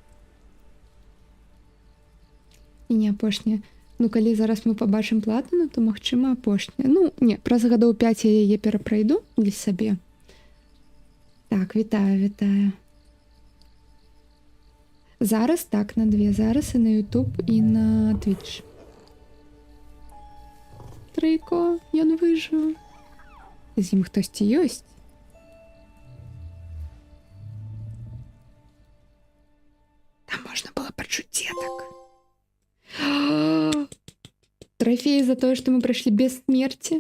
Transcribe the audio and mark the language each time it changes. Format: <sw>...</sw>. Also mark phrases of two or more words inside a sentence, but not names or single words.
<be>І не апошняе. Ну, калі зараз мы пабачым платыну, то, магчыма, апошняя. Ну, не, праз гадоў 5 я яе перапрайду для сабе. Так, вітаю. Зараз так, на дві. Зараз і на YouTube, і на Twitch. Трейко, ён выжыў. З ім хтосьці ёсць. Там можна было пачуць дзетак. Трофей за тое, што мы прайшлі без смерці.</be>